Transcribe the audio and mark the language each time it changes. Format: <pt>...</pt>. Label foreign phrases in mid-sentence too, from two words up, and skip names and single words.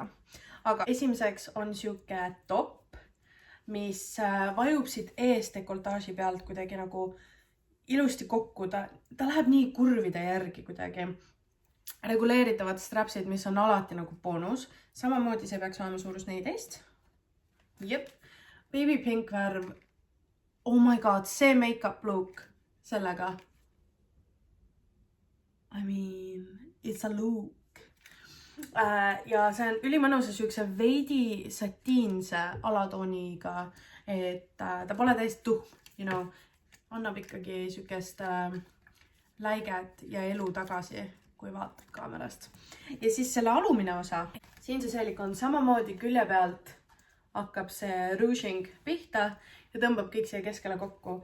<et>Aga esimeseks on siuke top, mis vajub siit ees dekoltaaži pealt kuidagi nagu ilusti kokku. Ta läheb nii kurvide järgi kuidagi. Reguleeritavad strapsid, mis on alati nagu boonus. Samamoodi see peaks olema suurus 14. Jep.</et> <en>Baby pink</en> <et>värv.</et> <en>Oh my god,</en> <et>see</et> <en>make-up look</en> <et>sellega.</et> <en>I mean, it's a look.</en> <et>Ja see on ülimõnusa siukse veidi satiinse alatooniga, et ta pole täiesti tuhm, annab ikkagi siukest läiget ja elu tagasi, kui vaatad kaamerast. Ja siis selle alumine osa, siin see seelik on samamoodi külje pealt hakkab see ruching pihta ja tõmbab kõik siia keskele kokku.</et>